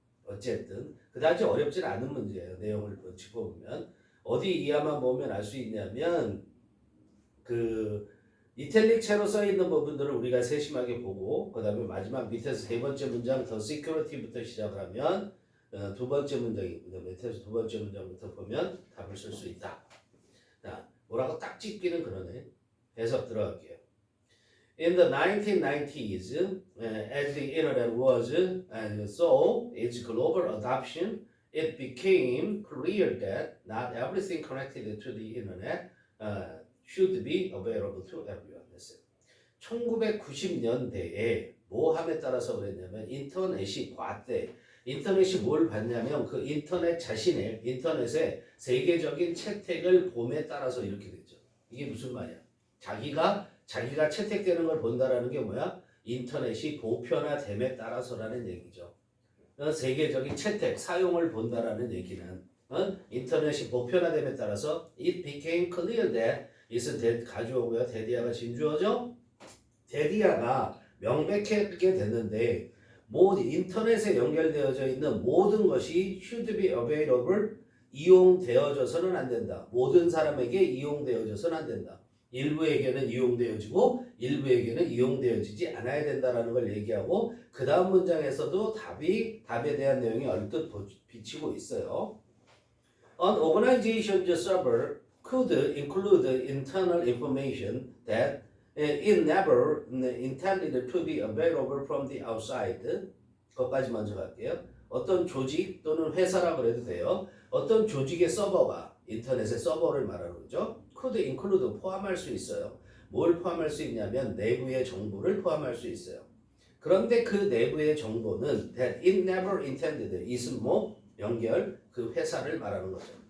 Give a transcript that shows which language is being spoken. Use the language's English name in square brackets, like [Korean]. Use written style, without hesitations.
[Korean] 어쨌든 그다지 어렵진 않은 문제예요. 내용을 짚어보면 어디 이하만 보면 알 수 있냐면 그 이탈릭체로 써 있는 부분들을 우리가 세심하게 보고, 그 다음에 마지막 밑에서 세 번째 문장 더 시큐리티부터 시작을 하면 두 번째 문장이거든요. 밑에서 두 번째 문장부터 보면 답을 쓸 수 있다. 자, 뭐라고 딱 짚기는 그러네. 해석 들어갈게요. [English] In the 1990s, as the internet was and so its global adoption, it became clear that not everything connected to the internet should be available to everyone. [Korean] 1990년대에 뭐 함에 따라서 그랬냐면 인터넷이 봤대. 인터넷이 뭘 봤냐면 그 인터넷 자신의 인터넷의 세계적인 채택을 봄에 따라서 이렇게 됐죠. 이게 무슨 말이야? 자기가 채택되는 걸 본다라는 게 뭐야? 인터넷이 보편화됨에 따라서라는 얘기죠. 세계적인 채택, 사용을 본다라는 얘기는 인터넷이 보편화됨에 따라서 [English] it became clear that [Korean] it은 가주어고요. 대디아가 진주어죠. 대디아가 명백하게 됐는데 인터넷에 연결되어져 있는 모든 것이 [English] should be available, [Korean] 이용되어져서는 안 된다. 모든 사람에게 이용되어져서는 안 된다. 일부에게는 이용되어지고 일부에게는 이용되어지지 않아야 된다라는 걸 얘기하고, 그 다음 문장에서도 답에 대한 내용이 얼뜻 비치고 있어요. [English] An organization's server could include internal information that it never intended to be available from the outside. [Korean] 그것까지 먼저 갈게요. 어떤 조직 또는 회사라고 해도 돼요. 어떤 조직의 서버가, 인터넷의 서버를 말하는 거죠. [English] could include, [Korean] 포함할 수 있어요. 뭘 포함할 수 있냐면 내부의 정보를 포함할 수 있어요. 그런데 그 내부의 정보는 [English] that it never intended, [Korean] it은 연결, 그 회사를 말하는 거죠.